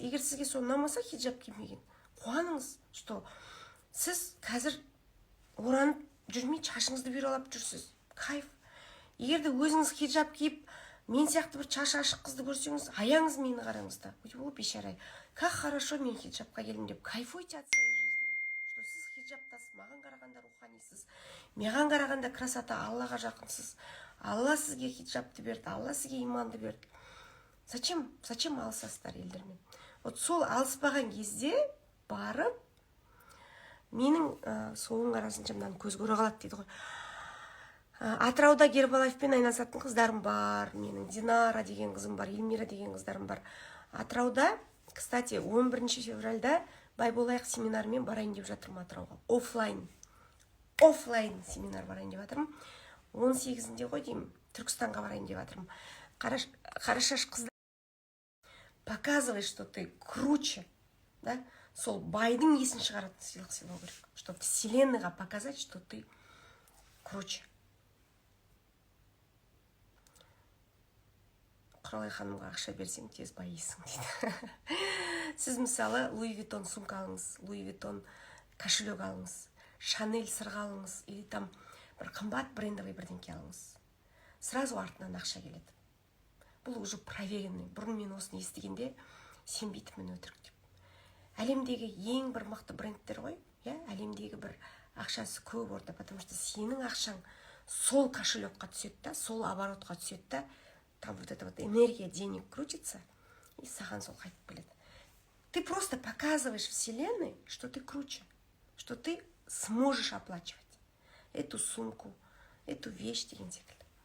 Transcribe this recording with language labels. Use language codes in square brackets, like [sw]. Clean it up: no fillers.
[kk] Егер сізге сол ұнамаса хиджаб кимеген, қуаныңыз, что сіз қазір оранып жүрмей шашыңызды бүйралап жүрсіз. Кайф. Егер де өзіңіз хиджаб киіп, мен сияқты бір шашы ашық қызды көрсеңіз, аяңыз мені қараңыз да. [ru] О, бейшара, как хорошо [kk] мен хиджабқа келдім деп [ru] кайфуйте от своей жизни. [kk] Что сіз хиджабтасыз, маған қарағанда руханисыз, маған қарағанда красота, Аллаға жақынсыз. Алла сізге хиджабты берді, Алла сізге иманды берді. Зачем алысасыздар елдермен? Вот сол алыспаған кезде барып, менің соңын қарасынша мынаны көз көре қалады дейді ғой. Атырауда Гербалайфпен айналысатын қыздарым бар. Менің Динара деген қызым бар, Эльмира деген қыздарым бар. Атырауда, кстати, 11 февральда Байболайық семинарымен барайын деп жатырмын Атырауға. Оффлайн семинар барайын деп жатырмын. 18-інде ғой деймін, Түркістанға барайын деп жатырмын. [ru] Қарашаш қыздар, показывай, что ты круче, да? [kk] Сол байдың есін шығаратын сыйлық сыйлау керек, [ru] чтобы вселенныйға показать, что ты круче. [kk] Құралай ханымға ақша берсең, тез байисың дейді. Сіз мысалы Луи Виттон сумка алыңыз, Луи Виттон кошелек алыңыз, Шанель сырға алыңыз, [ru] или там [kk] бір қымбат брендовый бірдеңке алыңыз. Сразу артынан ақша келеді. Бұл [ru] уже проверенный. [kk] Бұрын мен осыны естігенде сенбейтінмін өтірік деп. әлемдегі ең бір мықты брендтер ғой, әлемдегі бір ақшасы көп орта, [ru] потому что [kk] сенің ақшаң сол кошелекқа түседі да, сол оборотқа түседі да, [ru] там вот эта вот энергия денег крутится, и [kk] саған сол қайтып келеді. [ru] Ты просто показываешь вселенной, что ты круче, что ты сможешь оплачивать эту сумку, эту вещь [kk] деген секілді.